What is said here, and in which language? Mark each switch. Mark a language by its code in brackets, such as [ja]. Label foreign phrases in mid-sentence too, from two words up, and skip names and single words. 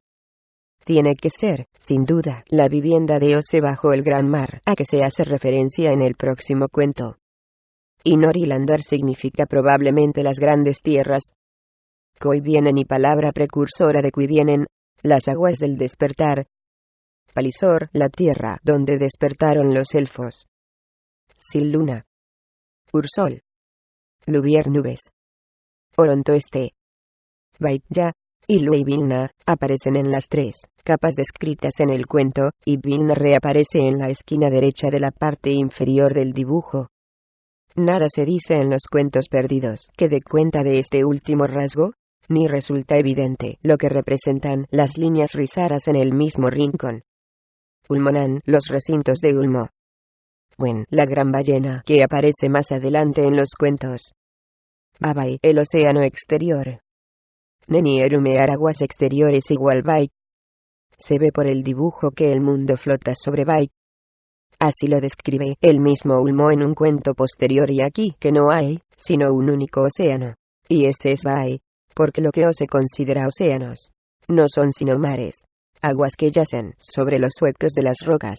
[es] Tiene que ser, sin duda, la vivienda de Ose bajo el gran mar, a que se hace referencia en el próximo cuento. Y Norilandar significa probablemente las grandes tierras. Cui vienen, y palabra precursora de cui vienen, las aguas del despertar. Palisor, la tierra donde despertaron los elfos. Sil, luna. Ursol. Luvier, nubes. Oronto, Vaidya y Vilna aparecen en las tres capas descritas en el cuento, y Vilna reaparece en la esquina derecha de la parte inferior del dibujo. Nada se dice en los cuentos perdidos que dé cuenta de este último rasgo, ni resulta evidente lo que representan las líneas rizadas en el mismo rincón. Ulmonan, los recintos de Ulmo. Wen, la gran ballena, que aparece más adelante en los cuentos. Abai, el océano exterior. Neni erumear aguas exteriores igual Bai. Se ve por el dibujo que el mundo flota sobre Bai. Así lo describe el mismo Ulmo en un cuento posterior, y aquí que no hay, sino un único océano. Y ese es Bai, porque lo que se considera océanos no son sino mares, aguas que yacen sobre los huecos de las rocas.